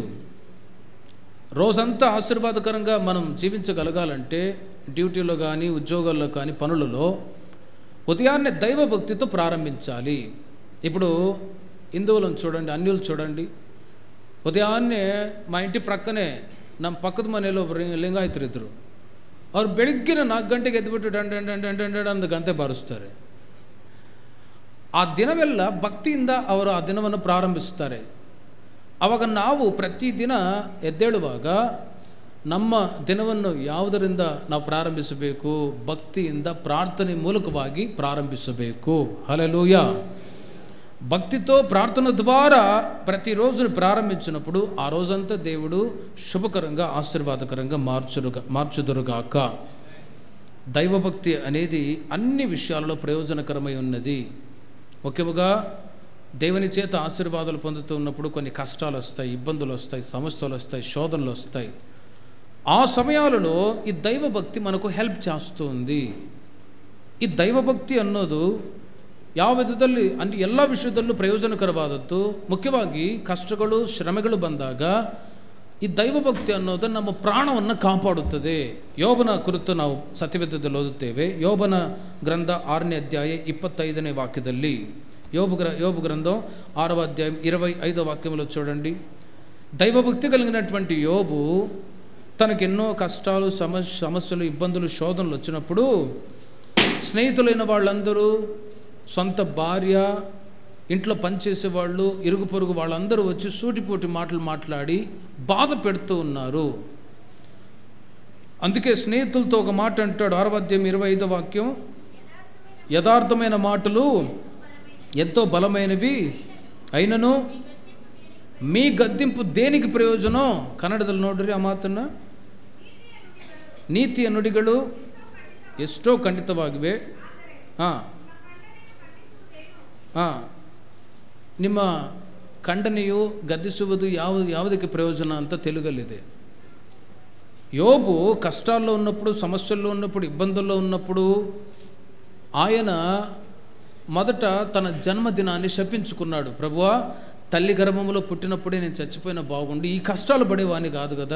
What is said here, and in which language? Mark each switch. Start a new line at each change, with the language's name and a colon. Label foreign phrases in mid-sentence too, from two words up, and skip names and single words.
Telugu: రోజంతా ఆశీర్వాదకరంగా మనం జీవించగలగాలంటే డ్యూటీలో కానీ, ఉద్యోగాల్లో కానీ, పనులలో ఉదయాన్నే దైవభక్తితో ప్రారంభించాలి. ఇప్పుడు హిందువులను చూడండి, అన్యులు చూడండి, ఉదయాన్నే మా ఇంటి ప్రక్కనే
Kannada: ನಮ್ಮ ಪಕ್ಕದ ಮನೆಯಲ್ಲಿ ಒಬ್ಬರು ಲಿಂಗಾಯತರು ಇದ್ದರು. ಅವ್ರು ಬೆಳಗ್ಗಿನ 4 ಗಂಟೆಗೆ ಎದ್ದುಬಿಟ್ಟು ಡಂಡ್ ಅಂದು ಗಂಟೆ ಬಾರಿಸ್ತಾರೆ. ಆ ದಿನವೆಲ್ಲ ಭಕ್ತಿಯಿಂದ ಅವರು ಆ ದಿನವನ್ನು ಪ್ರಾರಂಭಿಸ್ತಾರೆ. ಆವಾಗ ನಾವು ಪ್ರತಿದಿನ ಎದ್ದೇಳುವಾಗ ನಮ್ಮ ದಿನವನ್ನು ಯಾವುದರಿಂದ ನಾವು ಪ್ರಾರಂಭಿಸಬೇಕು? ಭಕ್ತಿಯಿಂದ, ಪ್ರಾರ್ಥನೆ ಮೂಲಕವಾಗಿ ಪ್ರಾರಂಭಿಸಬೇಕು.
Telugu: హల్లెలూయా. భక్తితో, ప్రార్థన ద్వారా ప్రతిరోజును ప్రారంభించినప్పుడు ఆ రోజంతా దేవుడు శుభకరంగా, ఆశీర్వాదకరంగా మార్చుదురుగాక. దైవభక్తి అనేది అన్ని విషయాలలో ప్రయోజనకరమై ఉన్నది. ముఖ్యముగా దేవుని చేత ఆశీర్వాదాలు పొందుతూ ఉన్నప్పుడు కొన్ని కష్టాలు వస్తాయి, ఇబ్బందులు వస్తాయి, సమస్యలు వస్తాయి, శోధనలు వస్తాయి. ఆ సమయాలలో ఈ దైవభక్తి మనకు హెల్ప్ చేస్తుంది.
Kannada: ಈ ದೈವಭಕ್ತಿ ಅನ್ನೋದು ಯಾವ ವಿಧದಲ್ಲಿ ಅಂದರೆ ಎಲ್ಲ ವಿಷಯದಲ್ಲೂ ಪ್ರಯೋಜನಕರವಾದದ್ದು. ಮುಖ್ಯವಾಗಿ ಕಷ್ಟಗಳು, ಶ್ರಮೆಗಳು ಬಂದಾಗ ಈ ದೈವಭಕ್ತಿ ಅನ್ನೋದು ನಮ್ಮ ಪ್ರಾಣವನ್ನು ಕಾಪಾಡುತ್ತದೆ. ಯೋಬನ ಕುರಿತು ನಾವು ಸತ್ಯವೇದದಲ್ಲಿ ಓದುತ್ತೇವೆ. ಯೋಬನ ಗ್ರಂಥ 6ನೇ ಅಧ್ಯಾಯ 25ನೇ వాక్యದಲ್ಲಿ,
Telugu: యోబు గ్రంథం 6వ అధ్యాయం 25వ వాక్యంలో చూడండి. దైవభక్తి కలిగినటువంటి యోబు తనకెన్నో కష్టాలు, సమస్యలు, ఇబ్బందులు, శోధనలు వచ్చినప్పుడు స్నేహితులైన వాళ్ళందరూ, సొంత భార్య, ఇంట్లో పనిచేసేవాళ్ళు, ఇరుగు పొరుగు వాళ్ళందరూ వచ్చి సూటిపోటి మాటలు మాట్లాడి బాధ పెడుతూ ఉన్నారు. అందుకే స్నేహితులతో ఒక మాట అంటాడు, 6వ అధ్యాయం 25వ వాక్యం, యథార్థమైన మాటలు ఎంతో బలమైనవి అయినను మీ గద్దింపు దేనికి ప్రయోజనం?
Kannada: ಕನ್ನಡದಲ್ಲಿ ನೋಡ್ರಿ ಆ ಮಾತನ್ನ. ನೀತಿಯ ನುಡಿಗಳು ಎಷ್ಟೋ ಖಂಡಿತವಾಗಿವೆ, ನಿಮ್ಮ ಖಂಡನೆಯು, ಗದ್ದಿಸುವುದು ಯಾವುದಕ್ಕೆ ಪ್ರಯೋಜನ ಅಂತ తెలుగಲ್ಲಿದೆ.
Telugu: యోబు కష్టాల్లో ఉన్నప్పుడు, సమస్యల్లో ఉన్నప్పుడు, ఇబ్బందుల్లో ఉన్నప్పుడు ఆయన మొదట తన జన్మదినాన్ని శపించుకున్నాడు. ప్రభువా, తల్లి గర్భంలో పుట్టినప్పుడే నేను చచ్చిపోయినా బాగుండి, ఈ కష్టాలు పడేవాడిని కాదు కదా.